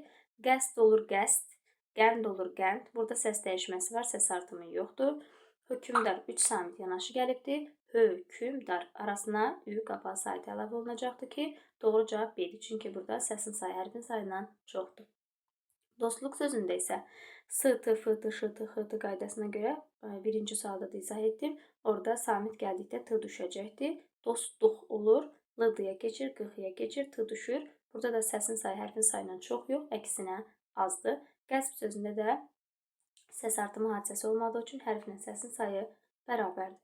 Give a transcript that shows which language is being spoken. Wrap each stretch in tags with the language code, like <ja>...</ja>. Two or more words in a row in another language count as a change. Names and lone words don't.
<az>Qəsd olur, qəsd. Qənd olur, qənd. Burada səs dəyişməsi var, səs artımı yoxdur. Hökümdar 3 samit yanaşı gəlibdir. Hökümdar arasına ü qapalı sayt əlavə olunacaqdır ki, doğru cavab B-dir. Çünki burada səsin sayı hərfin sayından çoxdur. Dostluq sözündə isə s-tı, f-tı, ş-tı, x-tı qaydasına görə birinci sualda da izah etdim. Orada samit gəldikdə t düşəcəkdir. Dostluq olur, l-dıya keçir, q-ya keçir, t düşür. Burada da səsin sayı hərfin sayından çox yox, əksinə azdır. Qəsb sözündə də səs artımı hadisəsi olmadığı üçün hərflə səsin sayı bərabərdir.</az>